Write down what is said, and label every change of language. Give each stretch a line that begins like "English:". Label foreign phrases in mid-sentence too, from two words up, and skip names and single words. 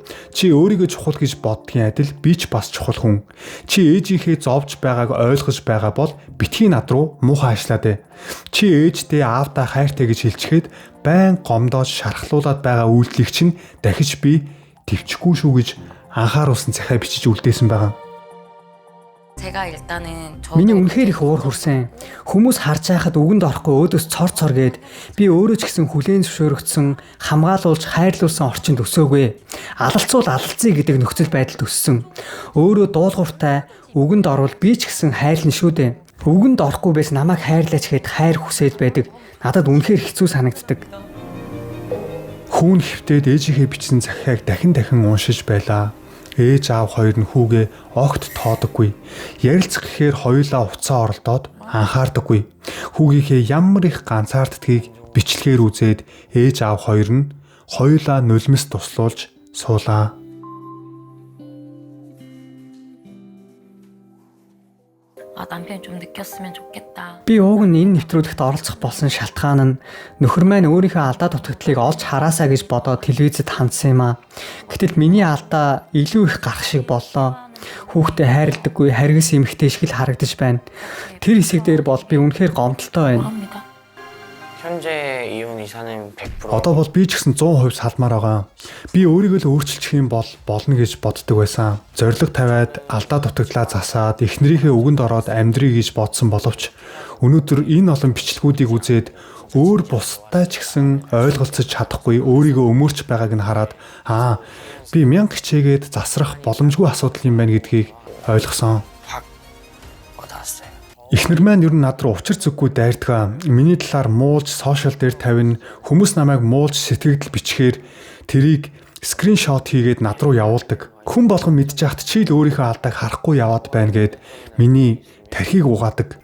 Mongolian: Чи өөрийгөө чухал гэж боддгийн адил би ч бас чухал хүн. Чи ээжийнхээ зовж байгааг ойлгож байгаа бол битгий над руу муухай ажиллаад. Чи ээжтэй аавдаа хайртай гэж хэлчихэд байн гомдоод шархлуулаад байгаа үйлдэлийг чинь дахиж би төвчгүй шүү гэж анхааруулсан захиа бичиж үлдээсэн байгаа.
Korean: 제가 일단은 저
Mongolian: Миний үнэхээр их уур хүрсэн. Хүмүүс харж байхад үгэнд орохгүй өөдөөс цор цор гээд би өөрөө ч гэсэн хүлээн зөвшөөрөгдсөн, хамгаалуулж хайрлуулсан орчинд өсөөгүй. Алалцуул алалцъя гэдэг нөхцөл байдалд өссөн. Өөрөө дуулууртай үгэнд орвол би ч гэсэн хайрлна шүү дээ. Үгэнд орохгүй байсан намайг хайрлаач гэхэд хайр хүсээд байдаг. Надад үнэхээр хэцүү санагддаг. Хүүн хөвтөд ээжийнхээ бичсэн захиаг дахин уншиж байлаа. Ээж аав хоёр нь хүүгээ огт тоодоггүй. Ярилцах гэхээр хоёулаа уцаа оролдоод анхаардаггүй. Хүүгийнхээ ямар их ганцаарддгийг бичлэгээр үзээд ээж аав хоёр нь хоёулаа нулимс туслуулж суулаа.
Korean: 남편이 좀 느꼈으면 좋겠다.
Mongolian: Би ууг нь энэ нэвтрүүлэгт оролцох болсон шалтгаан нь нөхөр маань өөрийнхөө алдаа дутагдлыг олж хараасаа гэж бодоод телевизэд хандсан юм аа. Гэтэл миний алдаа илүү их гарах шиг боллоо. Хүүхдээ хайрладаггүй харгас эмэгтэй шиг л харагдаж байна. Тэр хэсэг дээр бол би үнэхээр гомдолтой байна.
Korean: 합니다. 현재 이혼 이사는 100%.
Mongolian: Одоо бол би ч гэсэн 100% салмаар байгаа. Би өөрийгөө л өөрчилчих юм бол болно гэж боддог байсан. Зориг тавиад алдаа дутагдлаа засаад эхнэрийнхээ үгэнд ороод амьдрий гэж бодсон боловч өнөөдөр энэ олон бичлэгүүдийг үзээд өөр бусдаа ч гэсэн ойлголцож чадахгүй өөрийгөө өмөрч байгааг нь хараад би мянга хичээгээд засрах боломжгүй асуудал юм байна гэдгийг ойлгосон.
Korean: 확 와닿았어요.
Mongolian: Эхнэр маань ер нь над руу учир зүггүй дайрдаг. Миний талаар муулж сошиал дээр тавина. Хүмүүс намайг муулж сэтгэгдэл бичгээр тэрийг скриншот хийгээд над руу явуулдаг. Хүн болгон мэдж яхад чи л өөрийнхөө алдааг харахгүй яваад байна гэд миний тархийг угаадаг.